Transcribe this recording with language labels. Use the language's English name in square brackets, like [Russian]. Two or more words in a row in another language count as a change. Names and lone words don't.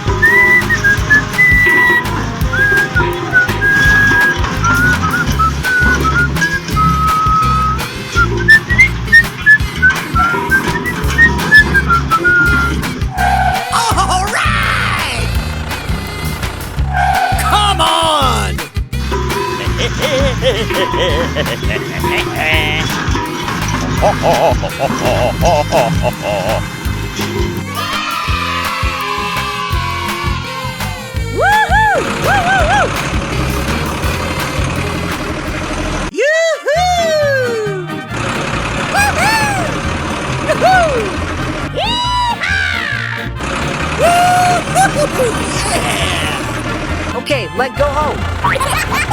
[English] All right! Come on! Woohoo! Woo, woo, woo! Yoo-hoo! Woohoo! Woo-hoo! Yeah! Okay, let's go home.